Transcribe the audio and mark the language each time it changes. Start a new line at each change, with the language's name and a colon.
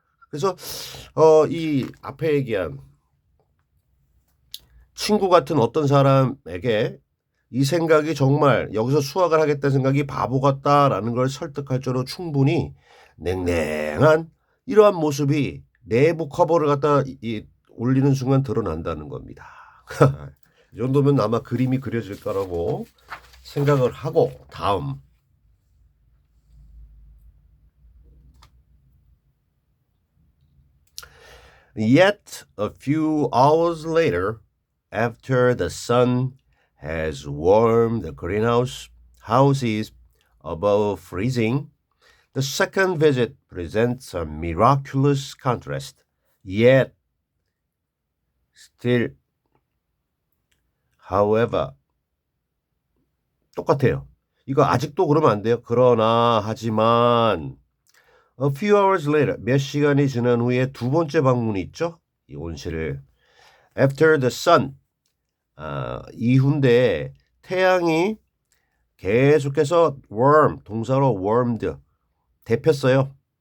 Korean: 그래서 이 앞에 얘기한 친구 같은 어떤 사람에게 이 생각이 정말 여기서 수학을 하겠다는 생각이 바보 같다라는 걸 설득할 정도로 충분히 냉랭한 이러한 모습이 내부 커버를 갖다 올리는 순간 드러난다는 겁니다. 이 정도면 아마 그림이 그려질 거라고 생각을 하고 다음
English: Yet a few hours later, after the sun has warmed the greenhouse houses above freezing, the second visit presents a miraculous contrast. Yet, still, however,
Korean: 똑같아요. 이거 아직도 그러면 안 돼요. 그러나, 하지만,
English: a few hours later,
Korean: 몇 시간이 지난 후에 두 번째 방문이 있죠? 이 온실을.
English: After the sun,
Korean: 이후인데 태양이 계속해서 warm, 동사로 warmed, 데폈어요.